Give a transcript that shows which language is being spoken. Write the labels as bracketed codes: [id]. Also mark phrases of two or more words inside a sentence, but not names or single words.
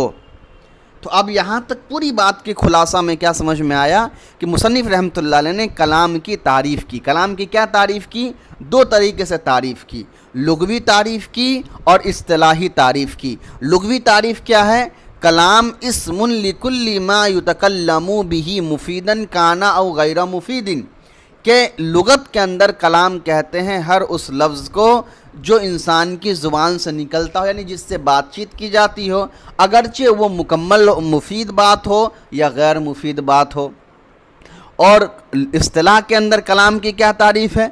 [ur] تو اب یہاں تک پوری بات کے خلاصہ میں کیا سمجھ میں آیا کہ مصنف رحمۃ اللہ علیہ نے کلام کی تعریف کی۔ کلام کی کیا تعریف کی؟ دو طریقے سے تعریف کی، لغوی تعریف کی اور اصطلاحی تعریف کی۔ لغوی تعریف کیا ہے؟ [ar] کلام اسم لکل ما یتکلم به مفیدن کانا او غیر مفیدن، [ur] کہ لغت کے اندر کلام کہتے ہیں ہر اس لفظ کو جو انسان کی زبان سے نکلتا ہو، یعنی جس سے بات چیت کی جاتی ہو، اگرچہ وہ مکمل مفید بات ہو یا غیر مفید بات ہو۔ اور اصطلاح کے اندر کلام کی کیا تعریف ہے؟